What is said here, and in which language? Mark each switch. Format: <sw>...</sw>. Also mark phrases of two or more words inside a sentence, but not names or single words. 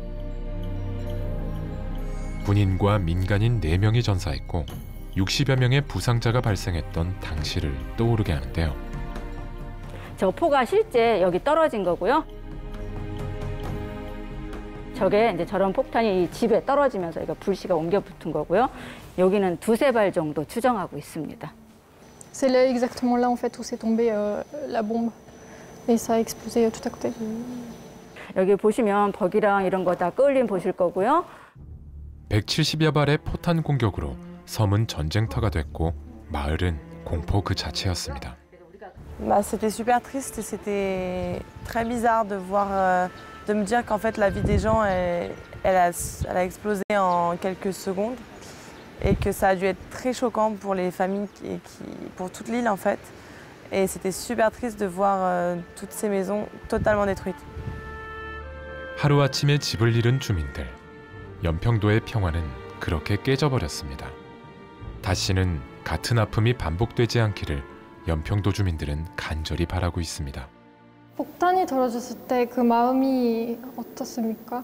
<ko>군인과 민간인 4명이 전사했고 60여 명의 부상자가 발생했던 당시를 떠오르게 하는데요. 저 포가 실제 여기 떨어진 거고요. 저게 이제 저런 폭탄이 이 집에 떨어지면서 이거 불씨가 옮겨 붙은 거고요. 여기는 2-3발 정도 추정하고 있습니다.</ko> <fr>C'est là, exactement là en fait où s'est tombée la bombe et ça a explosé tout à côté.</fr> <ko>여기 보시면 벽이랑 이런 거 다 끌림 보실 거고요. 170여 발의 포탄 공격으로 섬은 전쟁터가 됐고 마을은 공포 그 자체였습니다.</ko> <fr>C'était super triste et c'était très bizarre de voir, de me dire qu'en fait la vie des gens, elle a explosé en quelques secondes et que ça a dû être très choquant pour les familles, pour toute l'île en fait. Et c'était super triste de voir toutes ces maisons totalement détruites.</fr> <ko>하루아침에 집을 잃은 주민들. 연평도의 평화는 그렇게 깨져버렸습니다. 다시는 같은 아픔이 반복되지 않기를 연평도 주민들은 간절히 바라고 있습니다. 폭탄이 떨어졌을 때 그 마음이 어떻습니까?</ko>